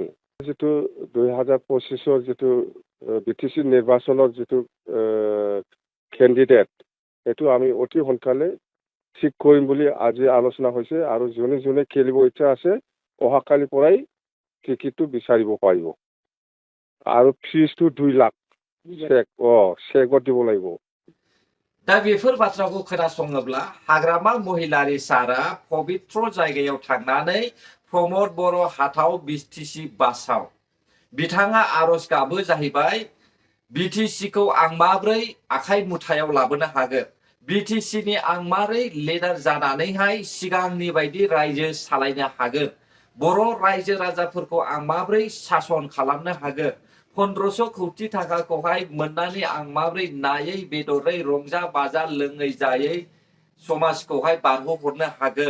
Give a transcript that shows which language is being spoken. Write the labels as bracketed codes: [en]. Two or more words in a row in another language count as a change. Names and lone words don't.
[as] যিটো 2025-ৰ যিটো বিটিসি নিৰ্বাচনৰ যিটো কেণ্ডিডেট সেইটো আমি অতি সোনকালে ঠিক কৰিম বুলি আজি আলোচনা হৈছে আৰু যোনে যোনে খেলিব ইচ্ছা আছে অহাকালিৰ পৰাই টিকেটটো বিচাৰিব পাৰিব। আৰু ফিজটো 2 লাখ চেকত দিব লাগিব। [brx] दा बेफोर बाथ्राखौ खोनासङोब्ला हाग्रामा महिलारि सारा पवित्र जायगायाव थांनानै प्रमद बर' हाटाव बिटिसि बासाव बिथाङा आर'ज गाबो जाहैबाय बिटिसिखौ आं माब्रै आखाइ मुथायाव लाबोनो हागोन, बिटिसिनि आं मारै लिडार जानानैहाय सिगांनि बायदि रायजो सालायनो हागोन, बर' रायजो राजाफोरखौ आं माब्रै सासन खालामनो हागोन, 1500 कौटि थाखाखौहाय मोननानै आं माब्रै नायै बेदरै रंजा बाजा लोङै जायै समाजखौहाय बारहोहरनो हागोन।